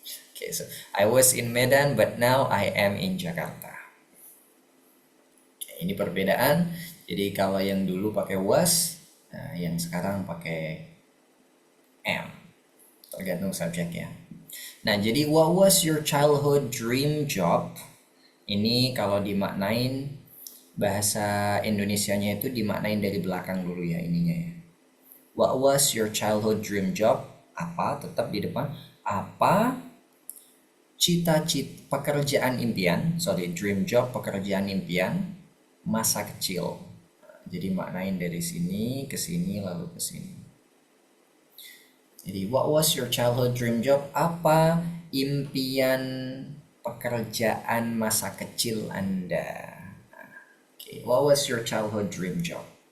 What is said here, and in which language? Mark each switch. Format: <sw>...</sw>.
<en>Okay, so I was in Medan, but now I am in Jakarta.</en> <id>Okay, ini perbedaan. Jadi kalau yang dulu pakai was, nah, yang sekarang pakai am. Tergantung subjeknya. Nah, jadi</id> <en>what was your childhood dream job?</en> <id>Ini kalau dimaknain bahasa Indonesianya itu dimaknain dari belakang dulu ya ininya ya.</id> <en>What was your childhood dream job?</en> <id>Apa? Tetap di depan. Apa cita-cita pekerjaan impian, dream job, pekerjaan impian masa kecil. Jadi maknain dari sini ke sini lalu ke sini. Jadi</id> <en>what was your childhood dream job?</en> <id>Apa impian pekerjaan masa kecil Anda?</id> <en>Okay, what was your childhood dream job?</en>